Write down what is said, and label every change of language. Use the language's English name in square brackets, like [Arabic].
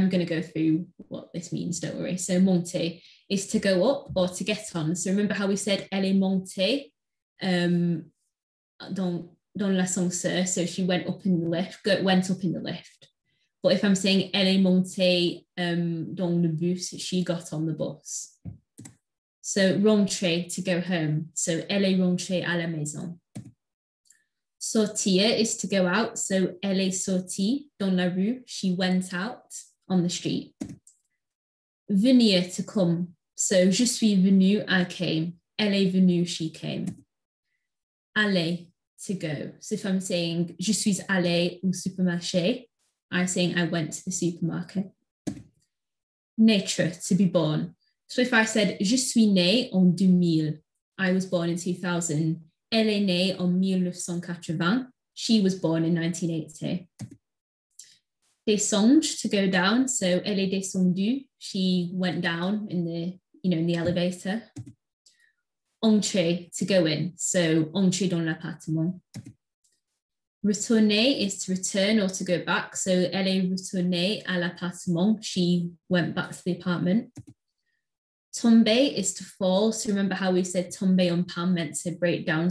[English] And I'm going to go through what this means, don't worry. So monter is to go up or to get on. So remember how we said [French] elle est montée dans l'ascenseur. [English] So she went up in the lift. But if I'm saying [French] elle est montée dans le bus, [English] she got on the bus. So rentrer, to go home. [French] So elle est rentrée à la maison. [English] Sortir is to go out. [French] So elle est sortie dans la rue. [English] She went out on the street. Venir, to come. So [French] je suis venu, [English] I came. [French] Elle est venue, [English] she came. Aller, to go. So if I'm saying [French] je suis allé au supermarché, [English] I'm saying I went to the supermarket. Naître, to be born. So if I said [French] je suis né en 2000, [English] I was born in 2000. [French] Elle est née en 1980. [English] She was born in 1980. Descendre, to go down. So [French] elle est descendue. [English] She went down in the elevator. Entrer, to go in. So [French] entrer dans l'appartement. [English] Retourner is to return or to go back. [French] So elle est retournée à l'appartement. [English] She went back to the apartment. Tomber is to fall. So remember how we said [French] tomber en panne [English] meant to break down.